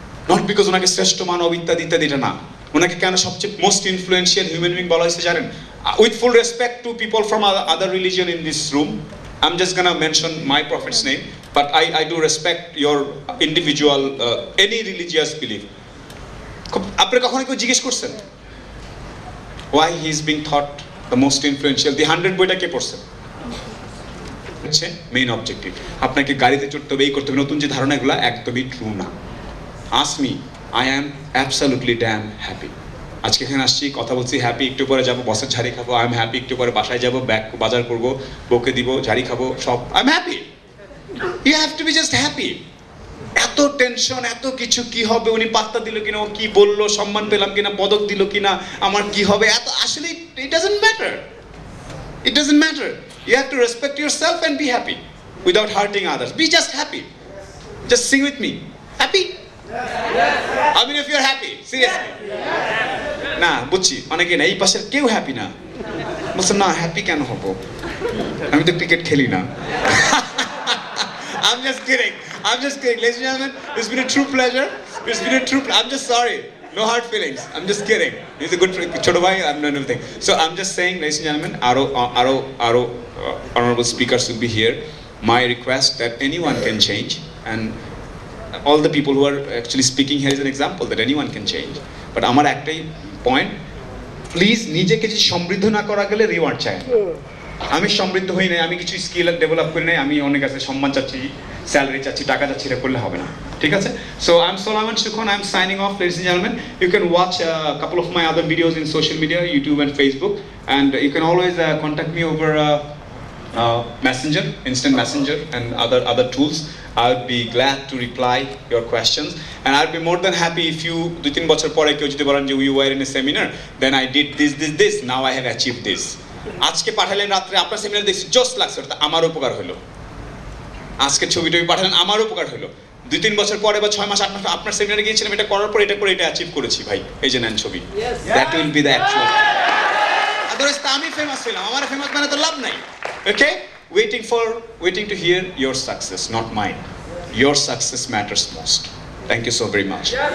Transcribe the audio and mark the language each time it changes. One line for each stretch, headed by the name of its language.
English: not because
Bangla: ওনাকে শ্রেষ্ঠ মানব ইত্যাদি ইত্যাদি, এটা না। ওনাকে কেন সবচেয়ে মোস্ট ইনফ্লুয়েন্সিয়াল হিউম্যান বিং বলা হয়েছে জানেন?
English: With full respect to people from other religion in this room, I am just gonna mention my prophet's name, but I do respect your individual any religious belief.
Bangla: আপনি কখনো কেউ জিজ্ঞেস করছেন
English: why he is being thought the most influential?
Bangla: the 100 বইটা কে পড়ছে? হচ্ছে main objective. আপনাকে গাড়িতে চড়তে হবে, এই করতে হবে, নতুন যে ধারণা এগুলো একদমই ট্রু না।
English: ask me, I am absolutely damn happy।
Bangla: আজকে এখানে আসছি, কথা বলছি, হ্যাপি। একটু পরে যাবো বসের ঝাড়ি খাবো,
English: I am happy.
Bangla: একটু পরে বাসায় যাবো, ব্যাগ বাজার করবো, বউকে দিব, ঝাড়ি খাবো, সব I am happy.
English: You have to be just happy.
Bangla: এত টেনশন, এত কিছু, কি হবে, উনি পাত্তা দিল কিনা, ও কি বললো, সম্মান পেলাম কিনা, পদক দিল কিনা, আমার কি হবে, এত আসলে
English: It doesn't matter. It doesn't matter. You have to respect yourself and be happy without hurting others. Be just happy. Just sing with me, happy. I mean if you're happy, seriously.
Bangla: না বুঝছি, অনেকে না, এই পাশের কেউ হ্যাপি না। বলছে না হ্যাপি কেন হবো, আমি তো ক্রিকেট খেলি না।
English: I'm just kidding. I'm just kidding. Ladies and gentlemen, it's been a true pleasure. It's been a true I'm just sorry. No hard feelings. I'm just kidding. He's a good friend.
Bangla: Choto bhai,
English: I'm not anything. So I'm just saying, ladies and gentlemen, Aro honorable speakers will be here. My request that anyone can change, and all the people who are actually speaking here is an example that anyone can change.
Bangla: But আমার একটাই point, please নিজেকে যে সমৃদ্ধ না করা গেলে reward চাই। আমি সমৃদ্ধ হই নাই, আমি কিছু স্কিল ডেভেলপ করি নাই, আমি অনেক কাছে সম্মান চাচ্ছি, স্যালারি চাচ্ছি, টাকা চাচ্ছি, এটা করলে হবে না, ঠিক আছে? So I am
English: Solomon Sukhon, I am signing off, ladies and gentlemen. You can watch a couple of my other videos in social media, YouTube and Facebook, and you can always contact me over Messenger, Instant Messenger, and other tools. I would be glad to reply your questions, and I'd be more than happy if you
Bangla: 2-3 বছর পরে কেউ যদি বলেন যে
English: we were in a seminar, then I did this, now I have achieved this.
Bangla: আজকে পাঠালেন রাত্রে, আপনার সেমিনার দেখছি জোস লাগছে, ওটা আমার উপকার হলো। আজকে ছবিটা পাঠালেন, আমার উপকার হলো। 2-3 বছর পরে বা 6 মাস 8 মাস আপনার সেমিনারে গিয়েছিলাম, এটা করার পর এটা করে এটা অ্যাচিভ করেছি ভাই, এই যে নেন ছবি।
English: That will be the actual.
Bangla: Otherwise আমি ফেমাস হইলাম, আমার ফেমাস মানে তো লাভ নাই।
English: Okay, waiting to hear your success, not mine. Your success matters most. Thank you so very much.